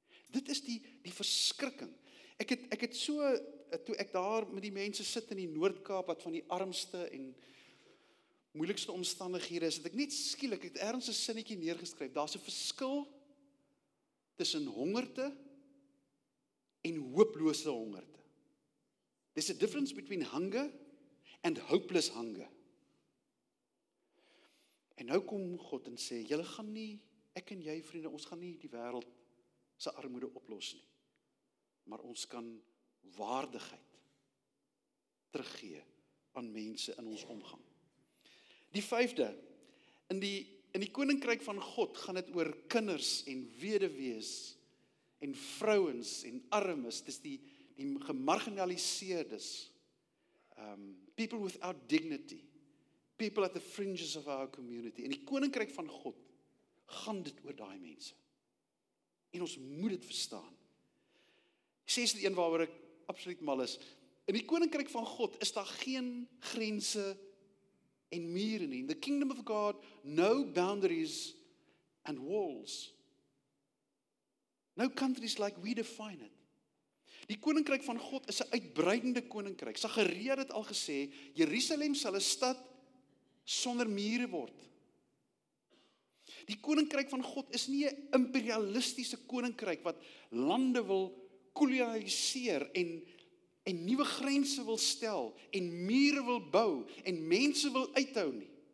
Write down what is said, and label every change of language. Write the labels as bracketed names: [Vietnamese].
[Afrikaans] Dit is die verskrikking. Ek het so, toe ek daar met die mense sit in die Noord-Kaap, wat van die armste en moeilikste omstandighede is, het ek net skielik, het ergens 'n sinnetjie neergeskryf, daar is 'n verskil tussen hongerte en hooplose hongerte. [English] There's a difference between hunger and hopeless hunger. [Afrikaans] En nou kom God en sê, julle gaan nie, ek en jy vriende, ons gaan nie die wêreld se armoede oplos nie. Maar ons kan waardigheid teruggee aan mense in ons omgang. Die vyfde, in die koninkryk van God gaan dit oor kinders en weduwees en vrouens en armes, dis die gemarginaliseerdes, [English] people without dignity, people at the fringes of our community. [Afrikaans] In die koninkryk van God gaan dit oor daai mense. En ons moet dit verstaan. Sies dit een waaroor ek absoluut mal is. In die koninkryk van God is daar geen grense en mure nie. [English] In the kingdom of God, no boundaries and walls. No countries like we define it. [Afrikaans] Die koninkryk van God is 'n uitbreidende koninkryk. Sagaria het al gesê, Jerusalem sal 'n stad sonder mure word. Die koninkryk van God is nie 'n imperialistiese koninkryk wat lande wil kolonialiseer en nuwe grense wil stel en mure wil bou en mense wil uithou nie.